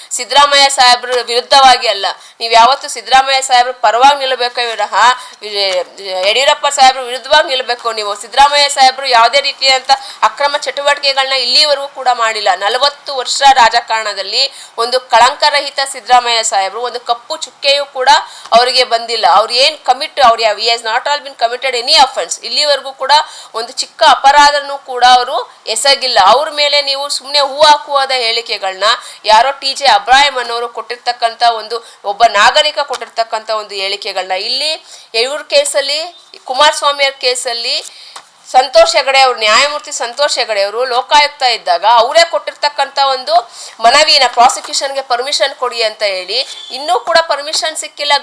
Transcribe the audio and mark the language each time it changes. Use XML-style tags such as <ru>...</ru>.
<kn>ಸಿದ್ದರಾಮಯ್ಯ ಸಾಹೇಬ್ರ ವಿರುದ್ಧವಾಗಿ ಅಲ್ಲ, ನೀವು ಯಾವತ್ತು ಸಿದ್ದರಾಮಯ್ಯ ಸಾಹೇಬ್ರ ಪರವಾಗಿ ನಿಲ್ಲಬೇಕು ವಿನಃ ಯಡಿಯೂರಪ್ಪ ಸಾಹೇಬ್ರ ವಿರುದ್ಧವಾಗಿ ನಿಲ್ಲಬೇಕು. ನೀವು ಸಿದ್ದರಾಮಯ್ಯ ಸಾಹೇಬ್ರು ಯಾವುದೇ ರೀತಿಯಂಥ ಅಕ್ರಮ ಚಟುವಟಿಕೆಗಳನ್ನ ಇಲ್ಲಿವರೆಗೂ ಕೂಡ ಮಾಡಿಲ್ಲ. 40 ವರ್ಷ ರಾಜಕಾರಣದಲ್ಲಿ ಒಂದು ಕಳಂಕರಹಿತ ಸಿದ್ದರಾಮಯ್ಯ ಸಾಹೇಬ್ರು ಒಂದು ಕಪ್ಪು ಚುಕ್ಕೆಯೂ ಕೂಡ ಅವರಿಗೆ ಬಂದಿಲ್ಲ. ಅವ್ರು ಏನು</kn> <en>he has not all been committed any offense.</en> <kn>ಇಲ್ಲಿವರೆಗೂ ಕೂಡ ಒಂದು ಚಿಕ್ಕ ಅಪರಾಧನೂ ಕೂಡ ಅವರು ಎಸಗಿಲ್ಲ. ಅವ್ರ ಮೇಲೆ ನೀವು ಸುಮ್ಮನೆ ಹೂ ಹಾಕುವಾದ ಹೇಳಿಕೆಗಳನ್ನ ಯಾರೋ TJ ಅಬ್ರಾಹಿಂ ಅನ್ನೋರು ಕೊಟ್ಟಿರ್ತಕ್ಕಂಥ ಒಬ್ಬ ನಾಗರಿಕ ಕೊಟ್ಟಿರ್ತಕ್ಕಂಥ ಒಂದು ಹೇಳಿಕೆಗಳನ್ನ ಇಲ್ಲಿ ಇವ್ರ ಕೇಸಲ್ಲಿ ಕುಮಾರಸ್ವಾಮಿ ಅವ್ರ ಕೇಸಲ್ಲಿ ಸಂತೋಷ್ ಹೆಗಡೆ ಅವರು, ನ್ಯಾಯಮೂರ್ತಿ ಸಂತೋಷ್ ಹೆಗಡೆ ಅವರು ಲೋಕಾಯುಕ್ತ ಇದ್ದಾಗ ಅವರೇ ಕೊಟ್ಟಿರ್ತಕ್ಕಂಥ ಒಂದು ಮನವಿನ ಪ್ರಾಸಿಕ್ಯೂಷನ್ಗೆ ಪರ್ಮಿಷನ್ ಕೊಡಿ ಅಂತ ಹೇಳಿ ಇನ್ನೂ ಕೂಡ ಪರ್ಮಿಷನ್ ಸಿಕ್ಕಿಲ್ಲ.</kn>